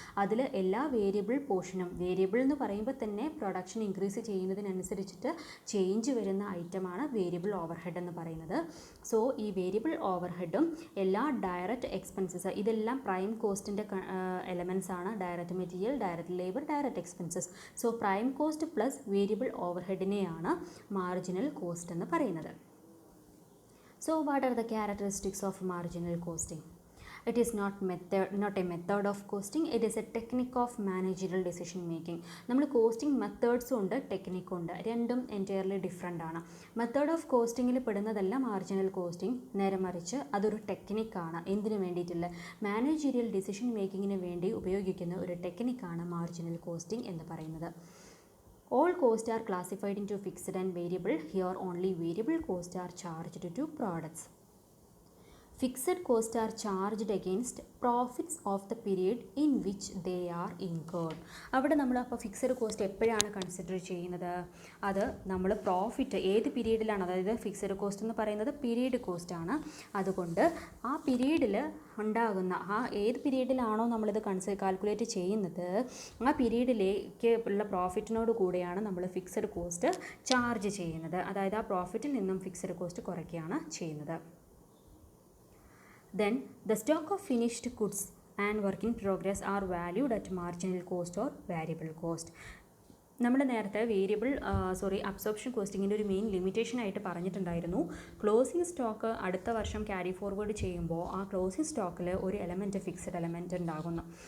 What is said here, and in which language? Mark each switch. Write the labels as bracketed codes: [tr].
[ml] അതിൽ എല്ലാ വേരിയബിൾ പോർഷനും, വേരിയബിൾ എന്ന് പറയുമ്പോൾ തന്നെ പ്രൊഡക്ഷൻ ഇൻക്രീസ് ചെയ്യുന്നതിനനുസരിച്ചിട്ട് ചേഞ്ച് വരുന്ന ഐറ്റമാണ് വേരിയബിൾ ഓവർഹെഡ് എന്ന് പറയുന്നത്. സോ ഈ വേരിയബിൾ ഓവർഹെഡും എല്ലാ ഡയറക്റ്റ് എക്സ്പെൻസസ് ഇതെല്ലാം പ്രൈം കോസ്റ്റിൻ്റെ എലമെൻറ്റ്സ് ആണ്. Direct material, direct labour, direct expenses. So prime cost plus variable ഓവർഹെഡിനെയാണ് marginal cost എന്ന് പറയുന്നത്. [en] So what are the characteristics of marginal costing? It is not a method of costing, it is a technique of managerial decision making. [ml] നമ്മൾ costing മെത്തേഡ്സും ഉണ്ട്, ടെക്നിക്കും ഉണ്ട്. രണ്ടും entirely different ആണ്. Method of കോസ്റ്റിങ്ങിൽ പെടുന്നതല്ല marginal costing, നേരെ മറിച്ച് അതൊരു ടെക്നിക്കാണ്. എന്തിനു വേണ്ടിയിട്ടുള്ള മാനേജീരിയൽ ഡിസിഷൻ മേക്കിങ്ങിന് വേണ്ടി ഉപയോഗിക്കുന്ന ഒരു ടെക്നിക്കാണ് മാർജിനൽ കോസ്റ്റിംഗ് എന്ന് പറയുന്നത്. [en] All costs are classified into fixed and variable. Here only variable costs are charged to products. Fixed costs are charged against profits of the period in which they are incurred. [ml] അവിടെ നമ്മൾ അപ്പോൾ fixed cost എപ്പോഴാണ് consider ചെയ്യുന്നത്? അത് നമ്മൾ profit ഏത് പീരീഡിലാണ്, അതായത് fixed cost എന്ന് പറയുന്നത് പീരീഡ് കോസ്റ്റ് ആണ്. അതുകൊണ്ട് ആ പീരീഡിൽ ഉണ്ടാകുന്ന ഏത് പീരീഡിലാണോ നമ്മളിത് കാൽക്കുലേറ്റ് ചെയ്യുന്നത് ആ പീരീഡിലേക്ക് ഉള്ള പ്രോഫിറ്റിനോട് കൂടെയാണ് നമ്മൾ ഫിക്സഡ് കോസ്റ്റ് ചാർജ് ചെയ്യുന്നത്. അതായത് ആ പ്രോഫിറ്റിൽ നിന്നും ഫിക്സഡ് കോസ്റ്റ് കുറയ്ക്കുകയാണ് ചെയ്യുന്നത്. [en] Then the stock of finished goods and work in progress are valued at marginal cost or variable cost. [ml] നമ്മൾ നേരത്തെ അബ്സോർപ്ഷൻ കോസ്റ്റിങ്ങിൻ്റെ ഒരു മെയിൻ ലിമിറ്റേഷൻ ആയിട്ട് പറഞ്ഞിട്ടുണ്ടായിരുന്നു. ക്ലോസിംഗ് സ്റ്റോക്ക് അടുത്ത വർഷം ക്യാരി ഫോർവേഡ് ചെയ്യുമ്പോൾ ആ ക്ലോസിംഗ് സ്റ്റോക്കിൽ ഒരു എലമെൻറ്റ് ഫിക്സഡ് എലമെൻറ്റ് ഉണ്ടാകുന്നു.